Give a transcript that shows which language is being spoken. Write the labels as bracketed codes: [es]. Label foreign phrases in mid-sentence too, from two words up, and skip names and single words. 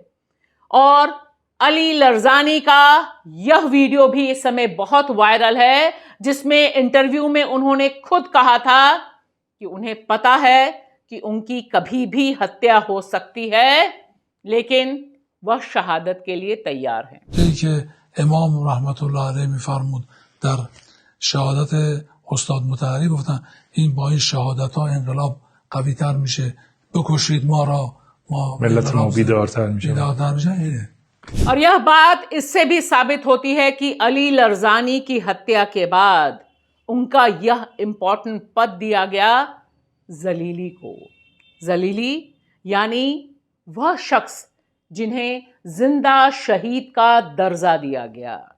[hi] और अली लारजानी का यह वीडियो भी इस समय बहुत वायरल है, जिसमें इंटरव्यू में उन्होंने खुद कहा था कि उन्हें पता है कि उनकी कभी भी हत्या हो सकती है, लेकिन वह शहादत के लिए तैयार हैं। [fa] امام [ar] رحمت الله علیه [fa] میفرمود در شهادت استاد مطهری، گفتن این با این شهادت ها انقلاب قوی تر میشه، بکشید ما را، ما ملت ما بیدارتر میشه. اینه [hi] और यह बात इससे भी साबित होती है कि अली लरजानी की हत्या के बाद उनका यह इंपॉर्टेंट पद दिया गया जलीली को। जलीली यानी वह शख्स जिन्हें जिंदा शहीद का दर्जा दिया गया।